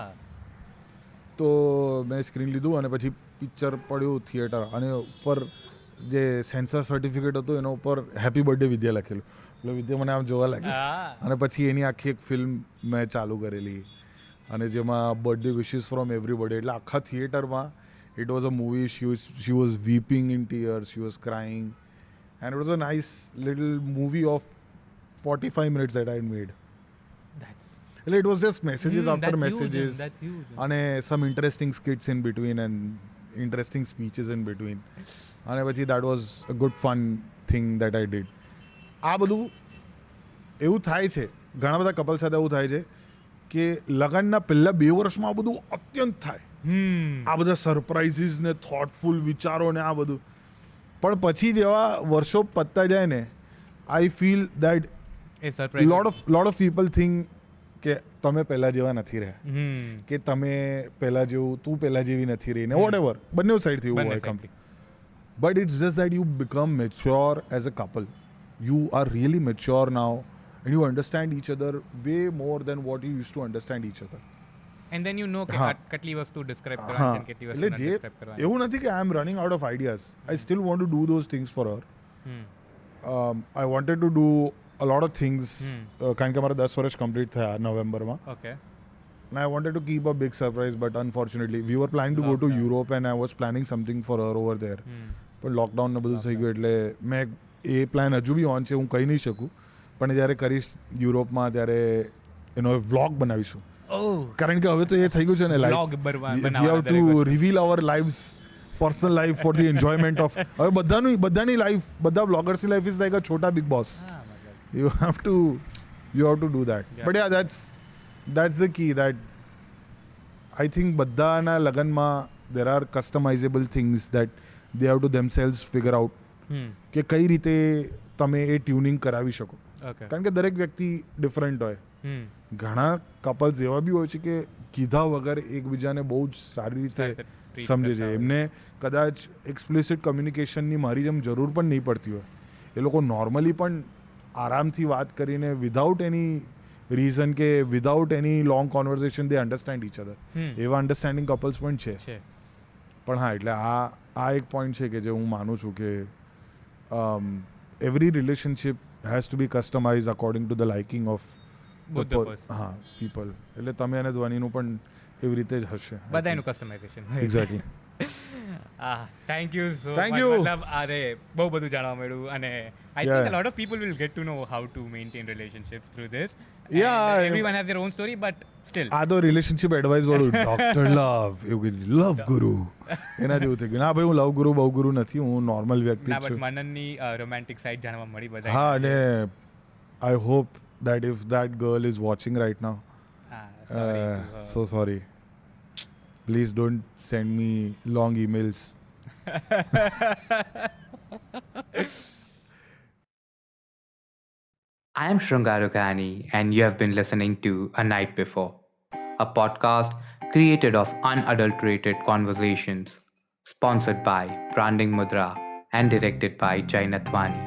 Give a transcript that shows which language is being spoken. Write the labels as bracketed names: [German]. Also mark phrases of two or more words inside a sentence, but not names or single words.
[Gujarati] તો મેં સ્ક્રીન લીધું અને પછી પિક્ચર પડ્યું થિયેટર, અને ઉપર જે [English] censor certificate [Gujarati] હતું એના ઉપર [English] happy birthday [Gujarati] વિદ્યા લખેલું. એટલે વિદ્યા મને આમ જોવા લાગી, અને પછી એની આખી એક ફિલ્મ મેં ચાલુ કરેલી, અને જેમાં [English] birthday wishes from everybody. [Gujarati] એટલે આખા થિયેટરમાં [English] it was a movie. she was weeping in tears, she was crying, and it was a nice little movie of 45 minutes that I had made. Well, it was just messages after messages, and some interesting skits in between and interesting speeches in between, and પછી that was a good fun thing that I did. [Gujarati] આ બધું એવું થાય છે, ઘણા બધા કપલ સાથે એવું થાય છે કે લગ્નના પહેલા 2 વર્ષમાં આ બધું અત્યંત થાય, આ બધા સરપ્રાઇઝીસ ને થોટફુલ વિચારો ને આ બધું. પણ પછી જેવા વર્ષો પતતા જાય ને, [English] I feel that lot of people think [Gujarati] કે તમે પહેલાં જેવા નથી રહ્યા, કે તમે પહેલાં જેવું, તું પહેલાં જેવી નથી રહી, ને વોટ એવર, બંને સાઈડથી એવું હોય કમ્પ્લીટ. [English] but it's just that you become mature as a couple. you are really mature now, and you understand each other way more than what you use to understand each other. And then you know [Gujarati] કે કેટલી વસ્તુ ડિસ્ક્રાઇબ કરવાની છે, કેટલી વસ્તુ ડિસ્ક્રાઇબ કરવાની. એવું નથી કે [English] I am running out of ideas. I still want to do those things for her. I wanted to do a lot of things, [Gujarati] કારણ કે અમારા 10 વર્ષ કમ્પ્લીટ થયા નવેમ્બરમાં. [English] Okay. And I wanted to keep a big surprise, but unfortunately we were planning to go to Europe and I was planning something for her over there. [Gujarati] પણ લોકડાઉન ને બધું થઈ ગયું, એટલે મેં એ પ્લાન હજુ બી ઓન છે, હું કહી નહીં શકું, પણ જ્યારે કરીશ યુરોપમાં ત્યારે એનો વ્લોગ બનાવીશું. કારણ કે હવે તો એ થઈ ગયું છે ને [English] life, we have to reveal our lives, personal life for the enjoyment of. [Gujarati] હવે બધાની લાઈફ, બધા વ્લોગર્સની લાઈફ [English] is like a [Gujarati] છોટા બિગ બોસ. [English] You have to do that. Yeah. But yeah, that's the key. That I think [Gujarati] બધાના લગનમાં [English] there are customizable things that they have to themselves figure out [Gujarati] કે કઈ રીતે તમે એ ટ્યુનિંગ કરાવી શકો. [English] Okay. [Gujarati] કારણ કે દરેક વ્યક્તિ ડિફરન્ટ હોય. ઘણા કપલ્સ એવા બી હોય છે કે કીધા વગર એકબીજાને બહુ જ સારી રીતે treat સમજે કરતા છે. હોય. એમને કદાચ [English] explicit communicationની [Gujarati] મારી જેમ જરૂર પણ નહીં પડતી હોય. એ લોકો નોર્મલી પણ આરામથી વાત કરીને [English] without any reason [Gujarati] કે [English] without any long conversation they understand each other. [Gujarati] એવા અન્ડરસ્ટેન્ડિંગ કપલ્સ પણ છે. પણ હા, એટલે આ એક પોઈન્ટ છે કે જે હું માનું છું કે [English] every relationship has to be customize according to the liking of Both the person. [Gujarati] હા પીપલ. એટલે તમે અને ધ્વનિનું પણ એવી રીતે જ હશે. બધાનું કસ્ટમાઇઝેશન. એક્ઝેક્ટલી. [English] thank you so Thank મચ. you. [Gujarati] મતલબ અરે બહુ બધું જાણવા મળ્યું અને આઈ [English] Yeah. થિંક a lot of people will get to know how to maintain relationships through this. Yeah, And everyone has their own story, but still. [Gujarati] આ તો [English] relationship advice [Gujarati] વાળું [English] doctor love [Gujarati] એવું [English] love guru [Gujarati] એના જેવું થઈ ગયું. ના ભાઈ, હું [English] love guru [Gujarati] બહુ ગુરુ નથી, હું નોર્મલ વ્યક્તિ ના, જ બટ છું. મનનની રોમેન્ટિક સાઇડ જાણવા મળી બધા. હા, અને [English] I hope that if that girl is watching right now, so sorry. Please don't send me long emails. I am Shrungarukani, and you have been listening to A Night Before, a podcast created of unadulterated conversations, sponsored by Branding Mudra and directed by Jai Nathwani.